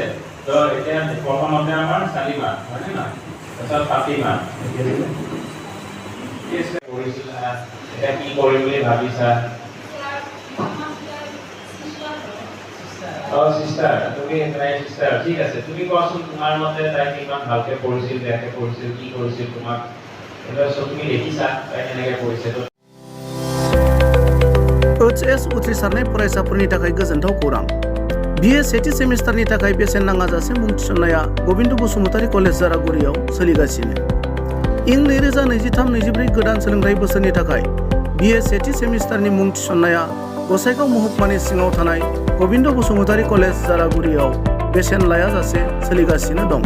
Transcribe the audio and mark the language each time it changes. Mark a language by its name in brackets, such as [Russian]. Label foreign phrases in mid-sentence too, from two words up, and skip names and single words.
[Assamese] তো এতিয়া প্ৰথমতে আমাৰ চালিমা হয়নে নহয়, তাৰপিছত ফাতিমা এতিয়া কি কৰিম বুলি ভাবিছা? সিস্টাৰ তুমি তাই সিস্টাৰ ঠিক আছে। তুমি কোৱাচোন তোমাৰ মতে তাই কিমান ভালকে পঢ়িছিল, বেয়াকে পঢ়িছিল, কি কৰিছিল তোমাক এটা চব তুমি দেখিছা তাই কেনেকে পঢ়িছে? [Bodo] HS उथ्रिसारनाय फरायसाफोरनि थाखाय गोजोनथाव खौरां। BA सेथि सेमिस्टारनि थाखाय बेसेन नाङाजासे मुं थिसननाया गबिन्द बसुमतारी कलेज जारागुरियाव सोलिगासिनो। इं 2023-24 गोदान सोलोंथाइ बोसोरनि थाखाय BA सेथि सेमिस्टारनि मुं थिसननाया गसाइगाव महकुमानि सिङाव थानाय गबिन्द बसुमतारी कलेज जारागुरियाव बेसेन लायाजासे सोलिगासिनो दं।